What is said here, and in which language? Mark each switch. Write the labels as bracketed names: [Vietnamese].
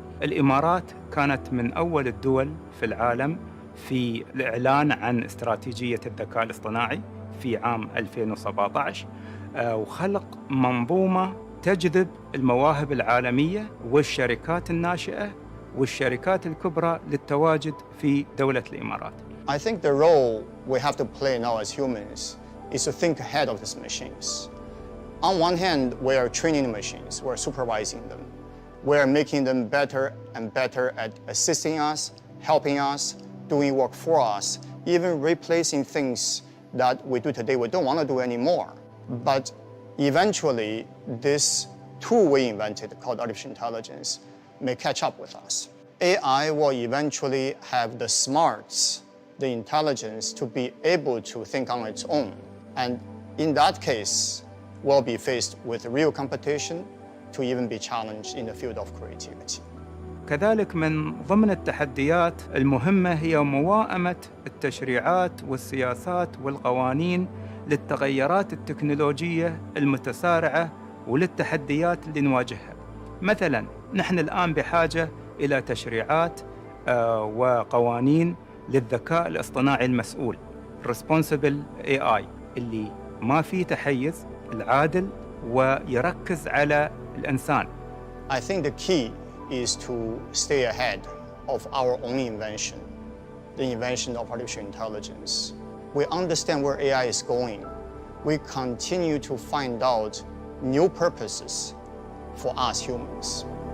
[Arabic] الإمارات كانت من أول الدول في العالم في الإعلان عن استراتيجية الذكاء الاصطناعي في عام 2017 وخلق منظومة تجذب المواهب العالمية والشركات الناشئة والشركات الكبرى للتواجد في دولة الإمارات. [English] I think the role we have to play now as humans is to think ahead of these machines. On one hand, we are training the machines, we're supervising them. We're making them better and better at assisting us, helping us, doing work for us, even replacing things that we do today we don't want to do anymore. But eventually, this tool we invented called artificial intelligence may catch up with us. AI will eventually have the smarts, the intelligence to be able to think on its own. And in that case, we'll be faced with real competition to even be challenged in the field of creativity. [Arabic] كذلك من ضمن التحديات المهمة هي موائمة التشريعات والسياسات والقوانين للتغيرات التكنولوجية المتسارعة وللتحديات اللي نواجهها. مثلاً نحن الآن بحاجة إلى تشريعات وقوانين للذكاء الاصطناعي المسؤول Responsible AI اللي ما فيه تحيز، العادل ويركز على الإنسان. [English] I think the key is to stay ahead of our own invention. the invention of artificial intelligence. We understand where AI is going. We continue to find out new purposes for us humans.